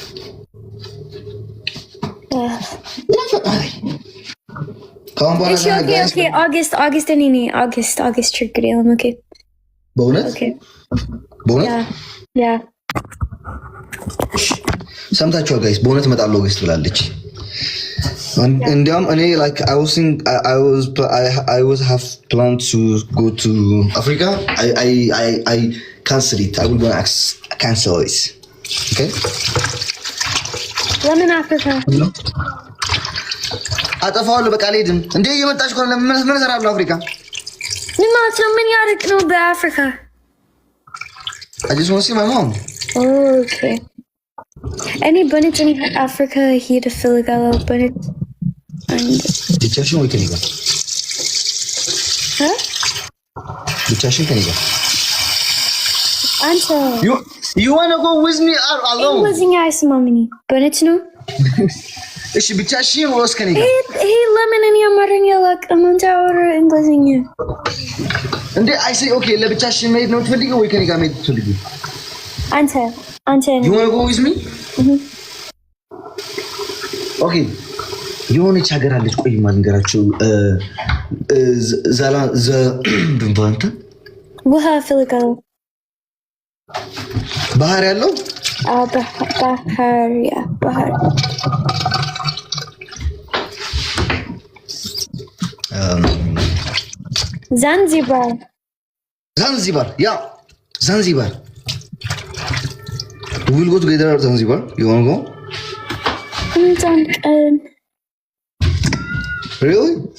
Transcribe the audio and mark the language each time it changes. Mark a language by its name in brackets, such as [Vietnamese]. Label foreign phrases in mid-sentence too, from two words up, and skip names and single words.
[Amharic] ካሁን በኋላ ኦገስት ችግር የለም። ኦኬ በእውነት ሰምታችኋል ጋይስ? በእውነት እመጣለሁ ኦገስት ብላለች። እንዲያውም እኔ [English] like I was have planned to go to Africa. I cancel it. I will go cancel it. Okay? [Amharic] ለምን አፍሪካ? አጠፋዋለሁ በቃ አልሄድም። እንዴ እየመጣች ከሆነ ምን እሰራለሁ አፍሪካ? ምን ማለት ነው? ምን ያደርግ ነው በአፍሪካ? [English] I just want to see my mom. Okay. [Amharic] እኔ በነጭ አፍሪካ ሄድ እፈልጋለሁ። በነጭ ብቻሽን ወይ ከኔ ጋር? ብቻሽን ከኔ ጋር? አንተ [English] You want to go with me or alone? [Amharic] እንግሊዝኛ አይሰማም። በነጭ ነው እሺ ብቻሽን ወይስ ከኔ ጋር? ይሄ ለምን እኔ አማርኛ አላውቅም አንተ አወራ እንግሊዝኛ እንዴ? [English] I say okay [Amharic] ለብቻሽን መሄድ ነው የምትፈልጊው ወይ ከኔ ጋር መሄድ ትፈልጊው? አንተ [English] you want to go with me? [Amharic] ኦኬ የሆነች ሀገር አለች ቆይ ማልንገራችሁ ዛላ ድንባንተ ውሃ ፍልጋው ባህር ያለው ባህር Zanzibar [English] yeah Zanzibar we will go together at Zanzibar you want to go really